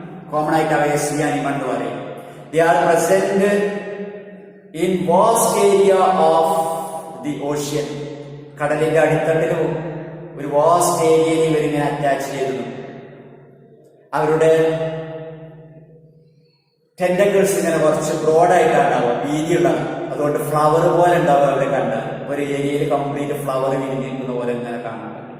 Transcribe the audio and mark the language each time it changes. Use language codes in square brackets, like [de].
[ml] Common ആയിട്ട് അവയെ [en] sea animal [ml] എന്ന് പറയും. [en] They are present in vast area of the ocean. [ml] കടലിന്റെ അടിത്തട്ടിലും ഒരു വാസ്റ്റ് ഏരിയയിൽ ഇവരിങ്ങനെ അറ്റാച്ച് ചെയ്തിരുന്നു. അവരുടെ ടെന്റക്കിൾസ് ഇങ്ങനെ കുറച്ച് ബ്രോഡായിട്ടാണ് ഉണ്ടാവുക, വീതിയുള്ളത്. അതുകൊണ്ട് ഫ്ലവർ പോലെ ഉണ്ടാവുക. അവിടെ കണ്ട ഒരു ഏരിയയിൽ കംപ്ലീറ്റ് ഫ്ലവർ വിരിഞ്ഞിരിക്കുന്ന പോലെ ഇങ്ങനെ കാണാൻ പറ്റും.